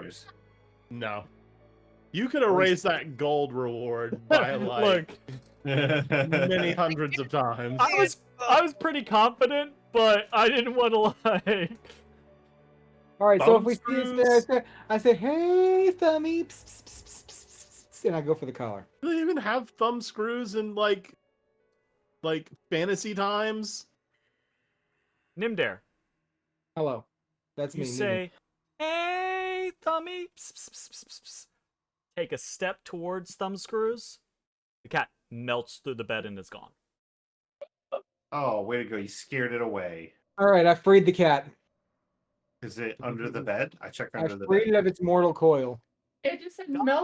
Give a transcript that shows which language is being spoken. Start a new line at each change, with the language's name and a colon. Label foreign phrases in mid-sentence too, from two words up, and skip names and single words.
English: No. You could erase that gold reward by like Look, many hundreds of times. I was pretty confident, but I didn't want to like. All right, so if we see it Thumbscrews. there, I say, "Hey, Thummy," pss, pss, pss, pss, pss, pss, and I go for the collar. Do they even have thumb screws in like fantasy times? Nimdare, Hello, that's you me. Nina. say, "Hey, Thummy." Pss, pss, pss, pss, pss, pss. Take a step towards Thumbscrews. The cat melts through the bed and is gone. Oh, way to go. You scared it away. All right, I freed the cat. Is it under the bed? I checked I under the freed bed. it of its mortal coil. It just said